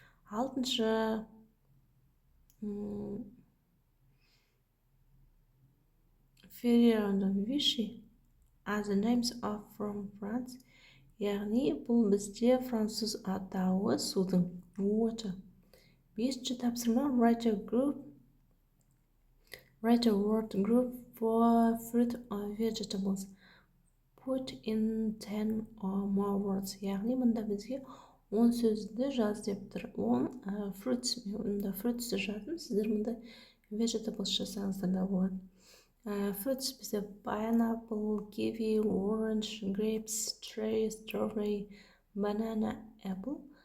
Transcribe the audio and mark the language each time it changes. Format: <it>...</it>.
<en>Алтыншы, Ferrero and Vichy are the names of from France.</en> <kk>Яғни бұл бізде француз атауы судың, water. Бесінші тапсырма,</kk> <en>write a word group for fruit or vegetables. Put in 10 or more words.</en> <kk>Яғни мұнда бізге 10 сөзді жаз деп тұр. 10 fruits, мұнда fruitsті жаздым, сіздер мұнда vegetables жасаңыздар да болады.</kk> <en>Fruits бізде pineapple, kiwi, orange, grapes, cherry, strawberry, banana, apple.</en>